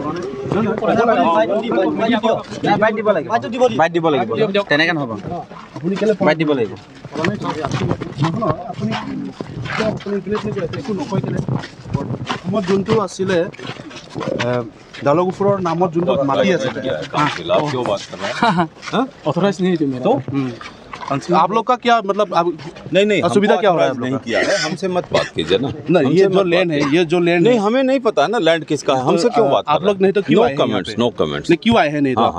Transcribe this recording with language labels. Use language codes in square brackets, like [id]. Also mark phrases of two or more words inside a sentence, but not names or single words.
[as] বাইট দিব লাগিব তেনেকে নহ'ব আপুনি কেলে বাইট দিব লাগিব অসমত যোনটো আছিলে দালগুফুৰৰ নামত যোনটো মাটি আছিলে [hi] ऑथराइज नहीं थी मेरा। तो आप लोग का क्या मतलब नहीं असुविधा क्या हो रहा है? नहीं किया है, हमसे मत बात कीजिए ना। ये जो लैंड है, ये जो लैंड नहीं, हमें नहीं पता है ना लैंड किसका है। हमसे क्यों बात? आप लोग नहीं तो क्यों नो आए हैं यहाँ कमेंट्स, पे? [en] no comments. [hi] नहीं क्यों आए हैं? नहीं तो आप लोग